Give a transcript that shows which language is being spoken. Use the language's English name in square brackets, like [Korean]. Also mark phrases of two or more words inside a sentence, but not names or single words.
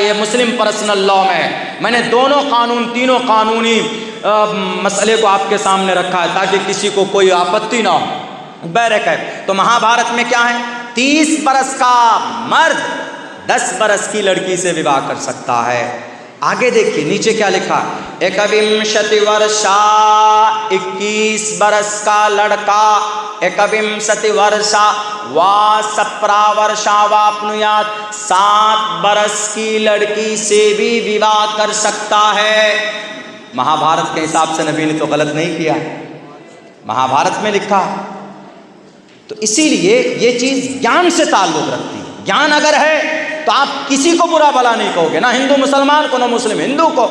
[Urdu] یہ مسلم پرسنل لاء میں ہے۔ میں نے دونوں قانون، تینوں قانونی مسئلے کو آپ کے سامنے رکھا ہے تاکہ کسی کو کوئی آپتی نہ ہو۔ بہرکیف تو مہا بھارت میں کیا ہے، 30 برس کا مرد 10 برس کی لڑکی سے وواہ کر سکتا ہے۔ آگے دیکھیے نیچے کیا لکھا، [Sanskrit] एकविंशति वर्षा [Urdu] 21 برس کا لڑکا، [Sanskrit] एकविंशति वर्षा वा सप्त वर्षा वाप्नुयात्, [Urdu] 7 برس کی لڑکی سے بھی وواہ کر سکتا ہے۔ مہا بھارت کے حساب سے نبی نے تو غلط نہیں کیا، مہا بھارت میں لکھا۔ تو اسی لیے یہ چیز گیان سے تعلق رکھتی ہے۔ گیان اگر ہے تو آپ کسی کو برا بھلا نہیں کہو گے، نہ ہندو مسلمان کو، نہ مسلم ہندو کو۔